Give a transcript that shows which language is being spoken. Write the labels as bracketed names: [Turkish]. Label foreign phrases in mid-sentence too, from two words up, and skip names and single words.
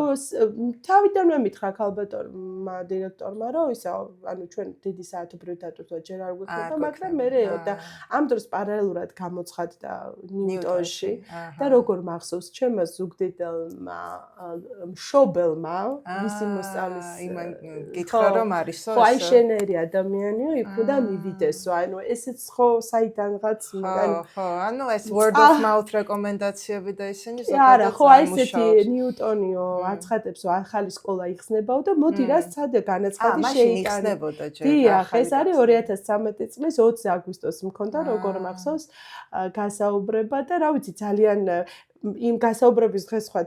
[Georgian] თავიდანვე მითხრა ქალბატონმა დირექტორმა რომ ისა ანუ ჩვენ დიდი საათობრივი დატვირთვა ჯერ არ გვექნება მაგრამ მე და ამ დროს პარალელურად გამოცხადდა ნიუტონში და როგორ მახსოვს ჩემმა ზუგდიდელმა მშობელმა მისი მოსწავლის გითხრა რომ არისო ხო აი შენერი ადამიანიო იქ უნდა მივიდესო ანუ ესეც ხო საიდანღაც ხო ანუ ეს [English] word of mouth [Georgian] რეკომენდაციები და ისინი ზოგადად არა ხო აი ესეთი ნიუტონიო აცხადებს რომ ახალი სკოლა იხსნებაო და მოდი რა სცადე განაცხადი შეიკანებოდა ჯერ დიახ ეს არის 2013 წლის 20 აგვისტოს მქონდა როგორ მახსოვს გასაუბრება და რა ვიცი ძალიან იმ გასაუბრების დღეს სხვათა